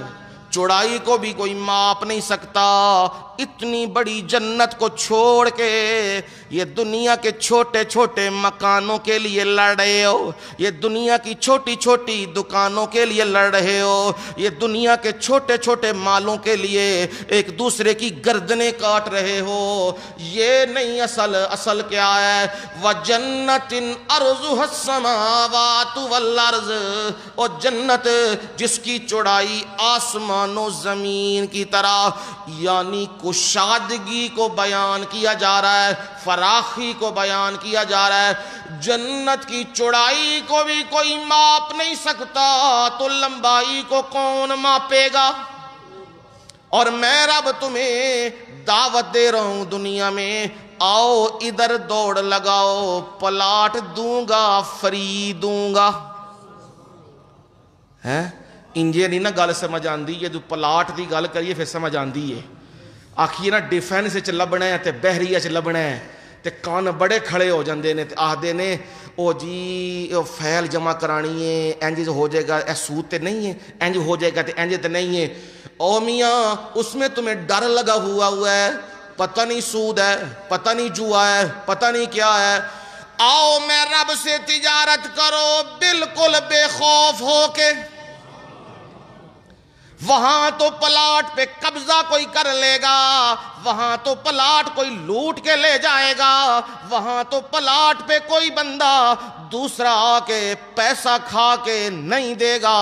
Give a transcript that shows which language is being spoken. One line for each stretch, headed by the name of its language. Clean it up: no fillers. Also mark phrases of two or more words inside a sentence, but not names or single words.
Urdu: چوڑائی کو بھی کوئی ماپ نہیں سکتا. اتنی بڑی جنت کو چھوڑ کے یہ دنیا کے چھوٹے چھوٹے مکانوں کے لیے لڑ رہے ہو، یہ دنیا کی چھوٹی چھوٹی دکانوں کے لیے لڑ رہے ہو، یہ دنیا کے چھوٹے چھوٹے مالوں کے لیے ایک دوسرے کی گردنیں کاٹ رہے ہو. یہ نہیں اصل کیا ہے؟
Arabic: وَجَنَّةٍ عَرْضُهَا السَّمَاوَاتُ وَالْأَرْضُ،
Urdu: اور جنت جس کی چوڑائی آسمان و زمین کی طرح، یعنی کشادگی کو بیان کیا جا رہا ہے، فراخی کو بیان کیا جا رہا ہے. جنت کی چوڑائی کو بھی کوئی ماپ نہیں سکتا تو لمبائی کو کون ماپے گا؟ اور میں رب تمہیں دعوت دے رہا ہوں دنیا میں، آؤ ادھر دوڑ لگاؤ، پلاٹ دوں گا، فری دوں گا.
Punjabi: انجے نہیں نا گل سمجھ آندی، جدوں پلاٹ دی گل کریے پھر سمجھ آندی ہے. آکھیے نا ڈیفینس وچ لبنا ہے تے بحریہ وچ لبنا ہے تے کان بڑے کھڑے ہو جاندے نے تے آکھدے نے او جی فیل جمع کرانی ہے، انج ہو جائے گا، اے سود تے نہیں ہے، انج ہو جائے گا تے انج تے نہیں ہے.
Urdu: او میاں اس میں تمہیں ڈر لگا ہوا ہے، پتہ نہیں سود ہے، پتہ نہیں جوا ہے، پتہ نہیں کیا ہے. آؤ میں رب سے تجارت کرو بالکل بے خوف ہو کے. وہاں تو پلاٹ پہ قبضہ کوئی کر لے گا، وہاں تو پلاٹ کوئی لوٹ کے لے جائے گا، وہاں تو پلاٹ پہ کوئی بندہ دوسرا آ کے پیسہ کھا کے نہیں دے گا.